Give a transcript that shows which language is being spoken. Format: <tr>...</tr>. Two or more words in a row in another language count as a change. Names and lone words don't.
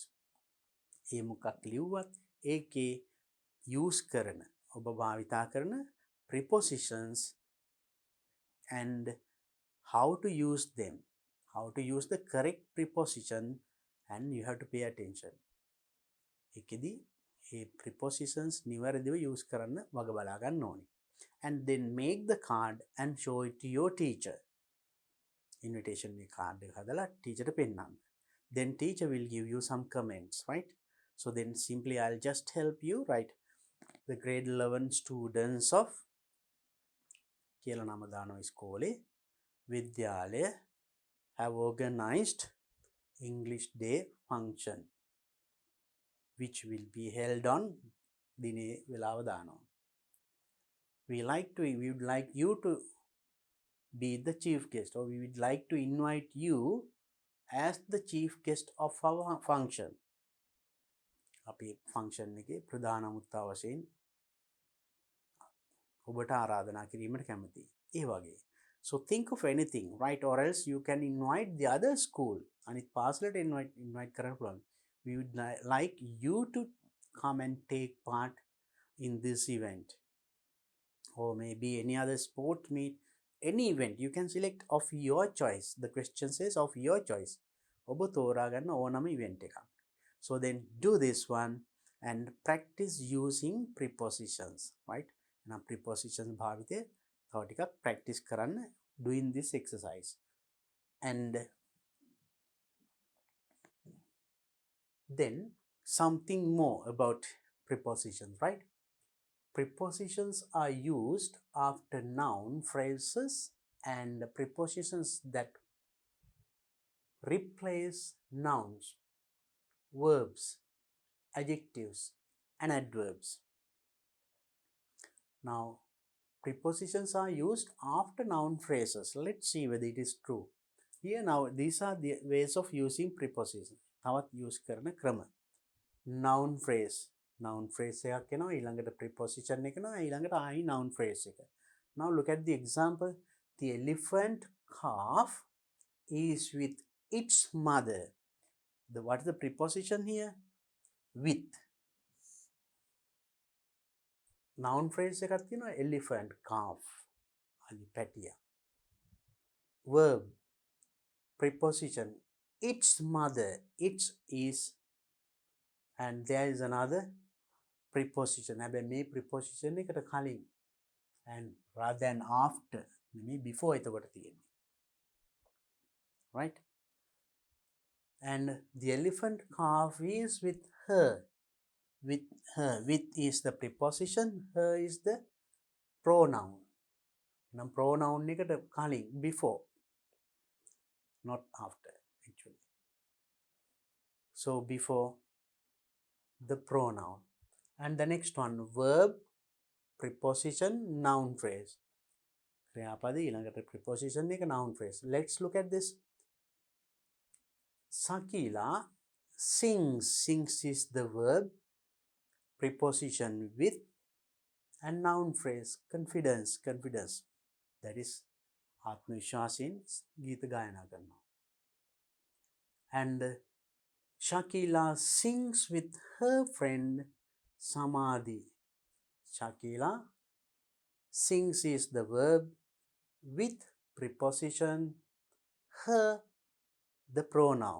<si>ඒ මොකක් ලිව්වත් ඒකේ use කරන ඔබ භාවිතා කරන</si> <en>prepositions and how to use them, how to use the correct preposition, and you have to pay attention.</en> <si>එකෙදි ඒ prepositions නිවැරදිව use කරන්න වග බලා ගන්න ඕනේ.</si> <en>And then make the card and show it to your teacher.</en> <si>Invitation card එක හදලා teacher පෙන්නන්න.</si> <en>Then teacher will give you some comments, right? So then simply I'll just help you write the grade 11 students of</en> <si>කියලා නම දානවා ඉස්කෝලේ විද්‍යාලය</si> <en>have organized English Day function which will be held on</en> <si>දිනේ වෙලාව දානවා.</si> <en>We would like you to be the chief guest, or we would like to invite you as the chief guest of our function.</en> <si>අපි function එකේ ප්‍රධාන මුත්තා වශයෙන් ඔබට ආරාධනා කිරීමට කැමතියි. ඒ වගේ.</si> <en>So think of anything, right? Or else you can invite the other school.</en> <si>අනිත් පාසලට invite කරන්න පුළුවන්.</si> <en>We would like you to come and take part in this event, or maybe any other sport meet, any event you can select of your choice. The question says of your choice.</en> <si>ඔබ තෝරාගන්න ඕනම event එකක්.</si> <en>So then do this one and practice using prepositions, right? Now prepositions</en> <si>භාවිතය තව ටිකක්</si> <en>practice කරන්න doing this exercise. And then something more about prepositions, right? Prepositions are used after noun phrases and prepositions that replace nouns, verbs, adjectives, and adverbs. Now, prepositions are used after noun phrases. Let's see whether it is true. Here now, these are the ways of using prepositions.</en> <si>තවත් use කරන ක්‍රම.</si> <en>Noun phrase. Noun phrase</en> <si>එකක් එනවා, ඊළඟට preposition එක එනවා, ඊළඟට ආයි</si> <en>noun phrase</en> <si>එක.</si> <en>Now look at the example. The elephant calf is with its mother. What is the preposition here? With. Noun phrase</en> <si>එකක් තියෙනවා,</si> <en>elephant, calf,</en> <si>ali පැටියා.</si> <en>Verb, preposition, its mother. Its is, and there is another preposition.</en> <si>හැබැයි මේ preposition එකට කලින්,</si> <en>and rather than after, මේ before</en> <si>එතකොට තියෙන්නේ.</si> <en>Right? And the elephant calf is with her. With her. With is the preposition, her is the pronoun. Now pronoun</en> <si>එකට කලින්,</si> <en>before, not after actually. So before the pronoun. And the next one, verb, preposition, noun phrase.</en> <si>ක්‍රියාපද ඊළඟට preposition එක</si> <en>noun phrase. Let's look at this. Sakila sings. Sings is the verb, preposition with, and noun phrase, confidence. Confidence. That is</en> <si>ආත්ම විශ්වාසයෙන් ගීත ගායනා කරනවා.</si> <en>And Shakila sings with her friend Samadhi. Shakila sings is the verb, with preposition, her the pronoun.</en>